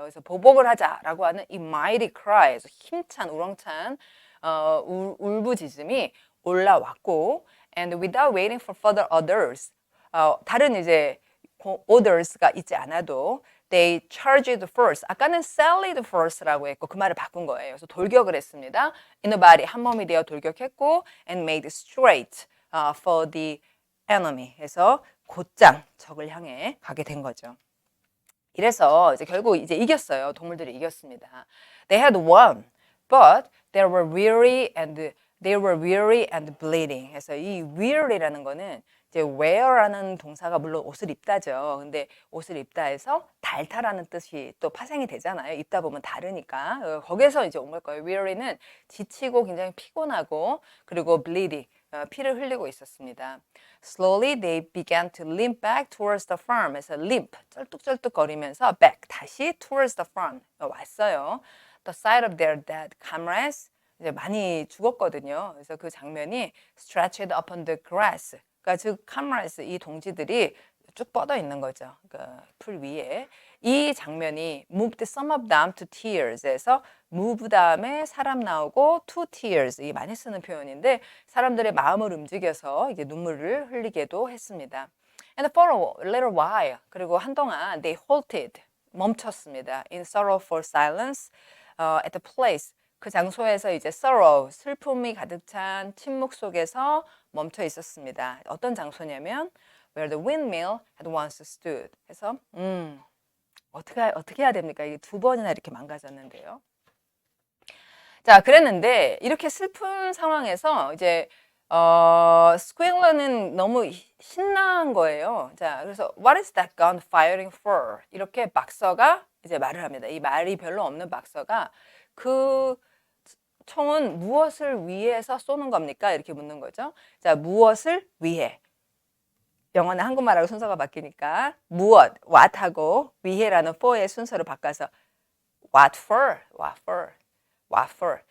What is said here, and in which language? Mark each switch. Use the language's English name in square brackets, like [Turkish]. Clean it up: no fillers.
[Korean] 그래서 보복을 하자라고 하는 이 mighty cry, 그래서 힘찬 우렁찬 울부짖음이 올라왔고, [English] and without waiting for further orders, [Korean] 다른 이제 orders가 있지 않아도 [English] they charged first. [Korean] 아까는 sallied first라고 했고 그 말을 바꾼 거예요. 그래서 돌격을 했습니다. [English] in a body, [Korean] 한 몸이 되어 돌격했고 [English] and made straight for the enemy. [Korean] 해서 곧장 적을 향해 가게 된 거죠. 이래서 이제 결국 이제 이겼어요. 동물들이 이겼습니다. [English] They had won, but they were weary and bleeding. [Korean] 해서 이 weary라는 거는 이제 wear라는 동사가 물론 옷을 입다죠. 근데 옷을 입다해서 닳다라는 뜻이 또 파생이 되잖아요. 입다 보면 다르니까. 거기에서 이제 온 걸 거예요. weary는 지치고 굉장히 피곤하고 그리고 bleeding, 피를 흘리고 있었습니다. [English] Slowly they began to limp back towards the farm. 그래서 limp, [Korean] 쩔뚝쩔뚝거리면서 [English] back, 다시 towards the farm [Korean] 왔어요. [English] The sight of their dead comrades, [Korean] 이제 많이 죽었거든요. [English] 그래서 그 장면이 stretched upon the grass. [Korean] 그러니까 즉 comrades, 이 동지들이 쭉 뻗어 있는 거죠. 그러니까 풀 위에. 이 장면이 [English] moved some of them to tears [Korean] 에서 move 다음에 사람 나오고 to tears, 이 많이 쓰는 표현인데 사람들의 마음을 움직여서 이게 눈물을 흘리게도 했습니다. [English] And for a little while, [Korean] 그리고 한동안 [English] they halted, [Korean] 멈췄습니다. [English] In sorrowful silence at the place, [Korean] 그 장소에서 이제 sorrow, 슬픔이 가득 찬 침묵 속에서 멈춰 있었습니다. 어떤 장소냐면 [English] where the windmill had once stood. [Korean] 해서 어떻게 해야 됩니까? 이게 두 번이나 이렇게 망가졌는데요. 자, 그랬는데 이렇게 슬픈 상황에서 이제 스퀘일러는 너무 신나한 거예요. 자, 그래서 [English] What is that gun firing for? [Korean] 이렇게 박서가 이제 말을 합니다. 이 말이 별로 없는 박서가 그 총은 무엇을 위해서 쏘는 겁니까? 이렇게 묻는 거죠. 자, 무엇을 위해? 영어는 한국말하고 순서가 바뀌니까 무엇, what하고 위해라는 for의 순서로 바꿔서 what for, what for, what for.